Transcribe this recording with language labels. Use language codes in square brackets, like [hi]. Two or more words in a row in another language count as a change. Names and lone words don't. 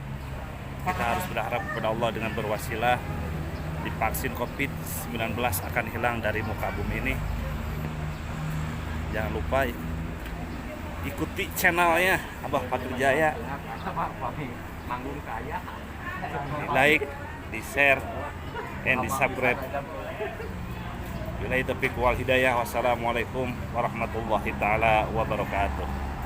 [id] Kita harus berharap kepada Allah dengan berwasilah divaksin COVID-19 akan hilang dari muka bumi ini. Jangan lupa ikuti channelnya Abah Fakir Jaya. Di like, di share, and di subscribe. [ar] بالله التوفيق والهداية. والسلام عليكم ورحمة الله تعالى وبركاته.